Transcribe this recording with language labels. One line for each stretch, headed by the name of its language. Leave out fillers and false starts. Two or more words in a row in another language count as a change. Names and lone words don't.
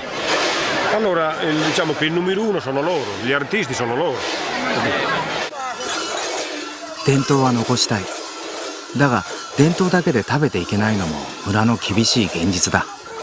Italian: Allora diciamo che il numero uno sono loro, gli artisti sono loro.
Japanese: 伝統は残したい。だが伝統だけで食べていけないのも村の厳しい現実だ。